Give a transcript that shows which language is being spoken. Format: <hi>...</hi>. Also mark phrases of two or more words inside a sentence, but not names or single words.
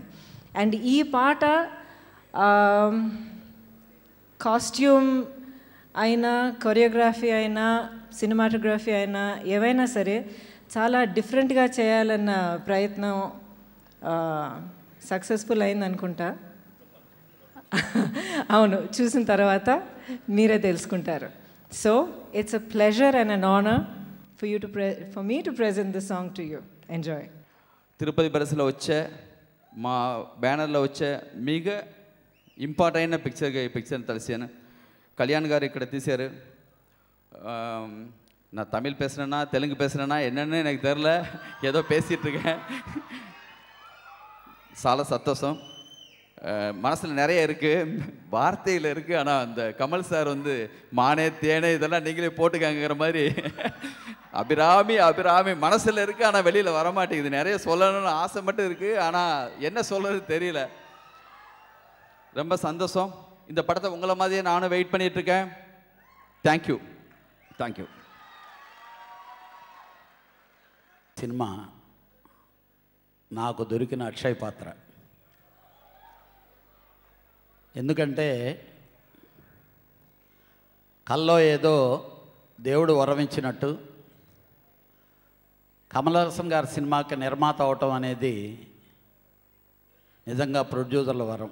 <te>అండ్ ఈ పాట కాస్ట్యూమ్ అయినా, కొరియోగ్రఫీ అయినా, సినిమాటోగ్రఫీ అయినా, ఏవైనా సరే చాలా డిఫరెంట్గా చేయాలన్న ప్రయత్నం సక్సెస్ఫుల్ అయింది అనుకుంటా. అవును, చూసిన తర్వాత మీరే తెలుసుకుంటారు.</te> <en>So it's a pleasure and an honour for me to present this song to you. Enjoy.</en> <te>తిరుపతి బరసలో వచ్చే మా బ్యానర్లో వచ్చే మిగ ఇంపార్ట్ అయిన పిక్చర్గా ఈ పిక్చర్ని తలిసాను. కళ్యాణ్ గారు ఇక్కడ తీశారు.</te> <ta>நான் தமிழ் பேசுகிறேன்னா தெலுங்கு பேசுகிறேன்னா என்னென்னு எனக்கு தெரில, ஏதோ பேசிகிட்ருக்கேன்.</ta> <te>చాలా సంతోషం.</te> <ta>மனசில் நிறைய இருக்குது, வார்த்தையில் இருக்குது. ஆனால் அந்த கமல் சார் வந்து மானே தேனே இதெல்லாம் நீங்களே போட்டுக்காங்கிற மாதிரி அபிராமி அபிராமி மனசில் இருக்குது, ஆனால் வெளியில் வரமாட்டேங்குது. நிறைய சொல்லணும்னு ஆசை மட்டும் இருக்குது, ஆனால் என்ன சொல்கிறது தெரியல. ரொம்ப சந்தோஷம். இந்த படத்தை உங்களை மாதிரியே நானும் வெயிட் பண்ணிகிட்ருக்கேன்.</ta> <en>Thank you thank you.</en> <te>సినిమా నాకు దొరికిన అక్షయ పాత్ర. ఎందుకంటే కల్లో ఏదో దేవుడు వరమించినట్టు కమల్ హాసన్ గారి సినిమాకి నిర్మాత అవటం అనేది నిజంగా ప్రొడ్యూసర్ల వరం.</te>